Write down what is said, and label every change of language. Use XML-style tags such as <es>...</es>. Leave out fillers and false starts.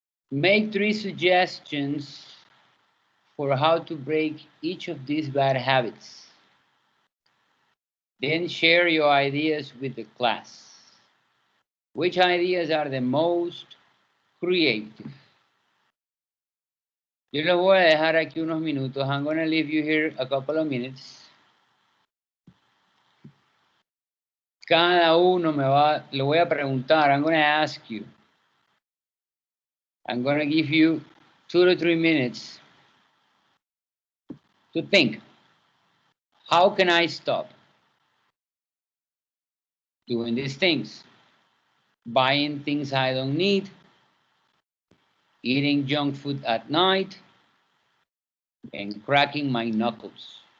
<en>Make 3 suggestions for how to break each of these bad habits. Then share your ideas with the class. Which ideas are the most creative?</en> <es>Yo les voy a dejar aquí unos minutos.</es> <en>I'm going to leave you here a couple of minutes.</en> <es>Cada uno le voy a preguntar.</es> <en>I'm going to ask you. I'm going to give you 2 to 3 minutes to think. How can I stop doing these things? Buying things I don't need, eating junk food at night, and cracking my knuckles.</en>